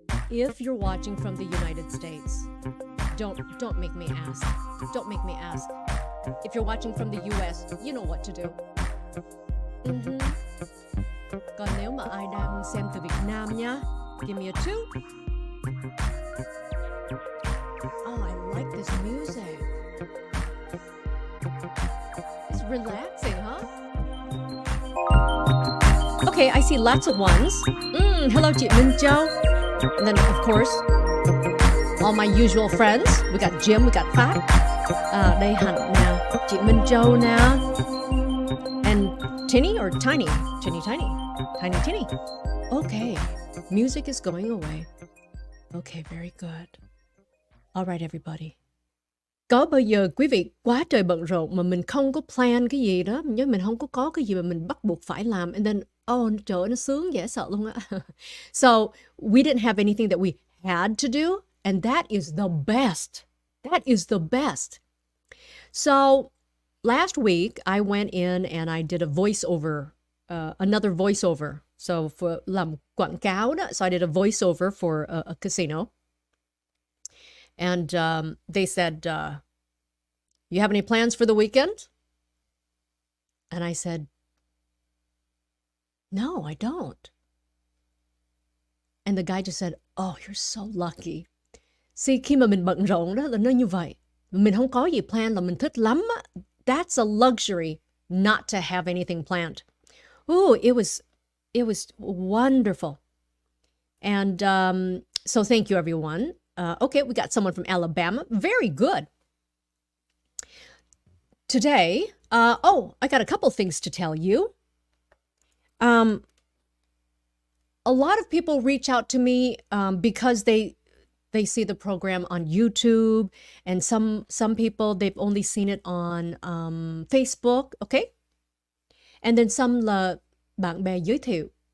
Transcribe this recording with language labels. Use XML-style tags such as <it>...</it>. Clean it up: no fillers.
<en>If you're watching from the United States, don't make me ask. Don't make me ask. If you're watching from the US, you know what to do. Mhm.</en> <vi>Còn nếu mà ai đang xem từ Việt Nam nhá,</vi> <en>give me a 2. Oh, I like this music. It's relaxing, huh? Okay, I see lots of ones. Hello, chị Minh Châu. And then, of course, all my usual friends. We got Jim, we got Phát.</en> <vi>Đây Hạnh nè, chị Minh Châu nè.</vi> <en>And Tinny or Tiny? Tiny. Tinny. Okay, music is going away. Okay, very good. All right, everybody.</en> <vi>Có bao giờ quý vị quá trời bận rộn mà mình không có plan cái gì đó, nhớ mình không có cái gì mà mình bắt buộc phải làm,</vi> <en>and then</en> <vi>trời ơi, nó sướng dễ sợ luôn á.</vi> <en>So we didn't have anything that we had to do, and that is the best. That is the best. So last week I went in and I did a voiceover, another voiceover. So for</en> <vi>làm quảng cáo đó,</vi> <en>so I did a voiceover for a casino. And they said, you have any plans for the weekend? And I said, no, I don't. And the guy just said, oh, you're so lucky.</en> <vi>See, khi mà mình bận rộn đó là nó như vậy. Mình không có gì plan là mình thích lắm á.</vi> <en>That's a luxury not to have anything planned. Ooh, it was wonderful. And so thank you, everyone. Okay, we got someone from Alabama. Very good. Today, I got a couple things to tell you. A lot of people reach out to me because they see the program on YouTube, and some people, they've only seen it on Facebook, okay? And then some</en> <vi>là bạn bè giới thiệu.</vi>